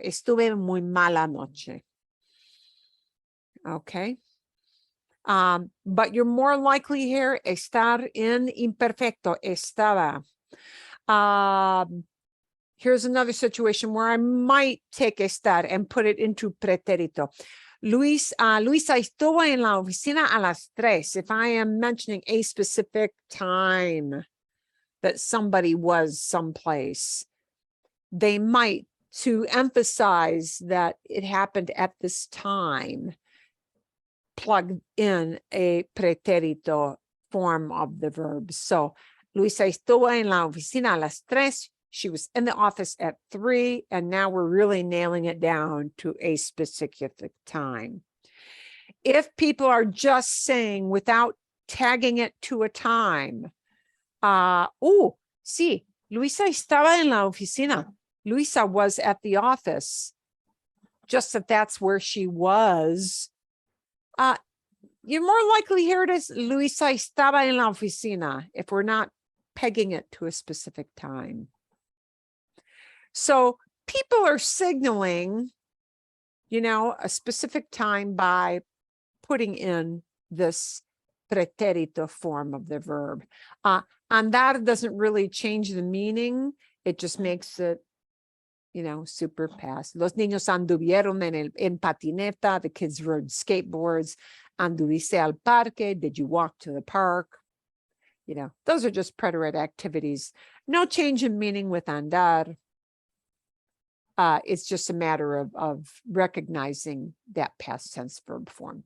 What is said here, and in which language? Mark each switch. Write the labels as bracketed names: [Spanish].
[Spanish] Estuve muy mala noche. Okay. [English] But you're more likely here, estar in imperfecto, estaba. Here's another situation where I might take estar and put it into preterito. [Spanish] Luisa estuvo en la oficina a las 3. [English] If I am mentioning a specific time that somebody was someplace, they might, to emphasize that it happened at this time, plug in a preterito form of the verb. [Spanish] So, Luisa estuvo en la oficina a las 3. [English] She was in the office at 3, and now we're really nailing it down to a specific time. If people are just saying without tagging it to a time, [Spanish] sí, Luisa estaba en la oficina. [English] Luisa was at the office. Just that that's where she was. You're more likely here it is, [Spanish] Luisa estaba en la oficina, [English] if we're not pegging it to a specific time. So people are signaling, you know, a specific time by putting in this preterito form of the verb. Andar doesn't really change the meaning. It just makes it, you know, super past. [Spanish] Los niños anduvieron en patineta. [English] The kids rode skateboards. [Spanish] Anduviste al parque. [English] Did you walk to the park? You know, those are just preterite activities. No change in meaning with andar. It's just a matter of recognizing that past tense verb form.